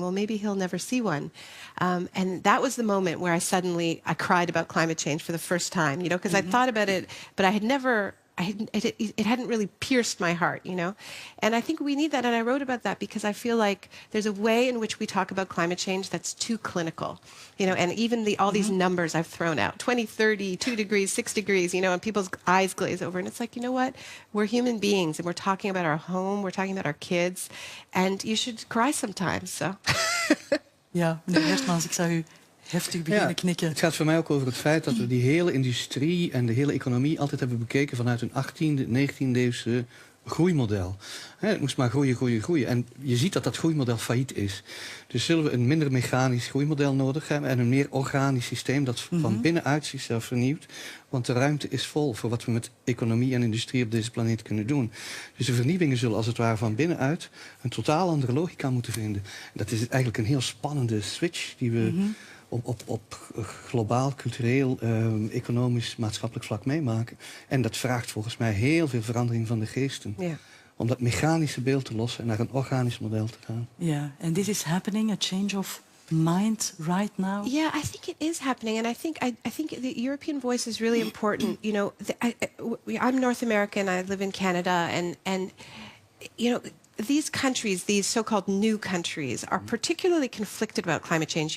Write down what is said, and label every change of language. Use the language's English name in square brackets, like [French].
[English] Well, maybe he'll never see one. And that was the moment where I cried about climate change for the first time, because I thought about it, but it hadn't really pierced my heart, And I think we need that, and I wrote about that because I feel like there's a way in which we talk about climate change that's too clinical, and even all these numbers I've thrown out, 2030, 2 degrees, 6 degrees, and people's eyes glaze over, and it's like, you know what? We're human beings, and we're talking about our home, we're talking about our kids, and you should cry sometimes, so... [Dutch] Ja, meneer Hertmans, ik zou u heftig beginnen knikken. Het gaat voor mij ook over het feit dat we die hele industrie en de hele economie altijd hebben bekeken vanuit een 18e, 19e eeuwse groeimodel. Het moest maar groeien. En je ziet dat dat groeimodel failliet is. Dus zullen we een minder mechanisch groeimodel nodig hebben en een meer organisch systeem dat van binnenuit zichzelf vernieuwt. Want de ruimte is vol voor wat we met economie en industrie op deze planeet kunnen doen. Dus de vernieuwingen zullen als het ware van binnenuit een totaal andere logica moeten vinden. En dat is eigenlijk een heel spannende switch die we op globaal, cultureel, economisch, maatschappelijk vlak meemaken. En dat vraagt volgens mij heel veel verandering van de geesten. [English] Yeah. [Dutch] Om dat mechanische beeld te lossen en naar een organisch model te gaan. [English] Yeah, and this is happening, a change of mind right now? Yeah, I think it is happening, and I think the European voice is really important. You know, I'm North American. I live in Canada, and you know, these countries, these so-called new countries, are particularly conflicted about climate change.